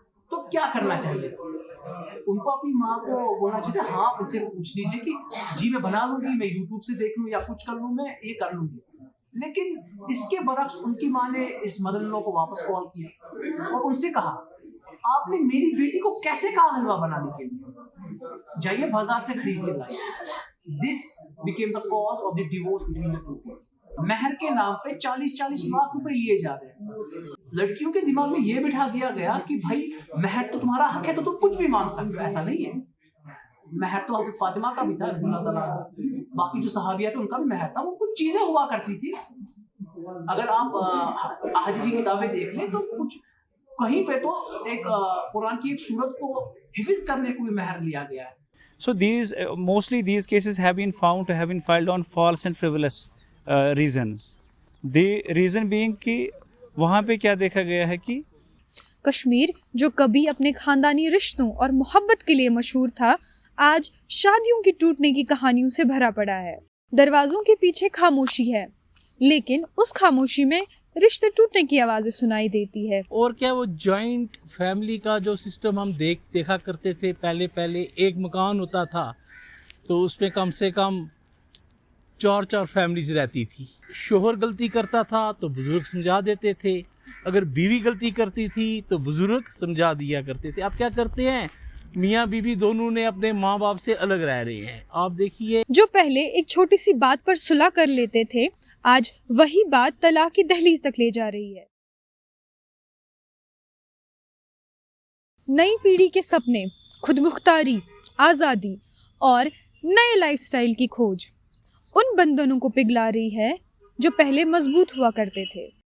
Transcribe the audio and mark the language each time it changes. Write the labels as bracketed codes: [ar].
[ur] تو کیا کرنا چاہیے؟ ان کو اپنی ماں کو بولنا چاہیے ہاں ان سے پوچھ لیجیے کہ جی میں بنا لوں گی, میں یوٹیوب سے دیکھ لوں یا کچھ کر لوں, میں یہ کر لوں گی. لیکن اس کے برعکس ان کی ماں نے اس مدر ان لا کو واپس کال کیا اور ان سے کہا آپ نے میری بیٹی کو کیسے کہا حلوہ بنانے کے لیے, جائیے بازار سے خرید کے لائیے. [en] This became the cause of the divorce between the two people. [ur] مہر کے نام پہ 40-40 لاکھ روپے لیے جا رہے ہیں. لڑکیوں کے دماغ میں یہ بٹھا دیا گیا کہ بھائی مہر تو تمہارا حق ہے تو تم کچھ بھی مانگ سکتے ہو. ایسا نہیں ہے. مہر تو حضرت فاطمہ کا بھی تھا رضی اللہ تعالیٰ عنہا, باقی جو صحابیات تھے ان کا بھی مہر تھا. وہ کچھ چیزیں ہوا کرتی تھی. اگر آپ احادیث کی کتابیں دیکھ لیں تو کچھ کہیں پہ تو ایک قرآن کی ایک سورت کو حفظ کرنے کو بھی مہر لیا گیا ہے. [en] So mostly these cases have been found to have been filed on false and frivolous reasons. The reason being [ur] کہ وہاں پہ کیا دیکھا گیا ہے کہ کشمیر جو کبھی اپنے خاندانی رشتوں اور محبت کے لیے مشہور تھا, آج شادیوں کی ٹوٹنے کی کہانیوں سے بھرا پڑا ہے. دروازوں کے پیچھے خاموشی ہے, لیکن اس خاموشی میں رشتے ٹوٹنے کی آوازیں سنائی دیتی ہے. اور کیا وہ جوائنٹ فیملی کا جو سسٹم ہم دیکھا کرتے تھے, پہلے ایک مکان ہوتا تھا تو اس میں کم سے کم 4 فیملیز رہتی تھی. شوہر غلطی کرتا تھا تو بزرگ سمجھا دیتے تھے, اگر بیوی غلطی کرتی تھی تو بزرگ سمجھا دیا کرتے تھے. اب کیا کرتے ہیں, میاں بیوی دونوں نے اپنے ماں باپ سے الگ رہ رہے ہیں. آپ دیکھیے جو پہلے ایک چھوٹی سی بات پر صلح کر لیتے تھے, آج وہی بات طلاق کی دہلیز تک لے جا رہی ہے. نئی پیڑھی کے سپنے, خود مختاری, آزادی اور نئے لائف سٹائل کی کھوج ان بندھنوں کو پگھلا رہی ہے جو پہلے مضبوط ہوا کرتے تھے.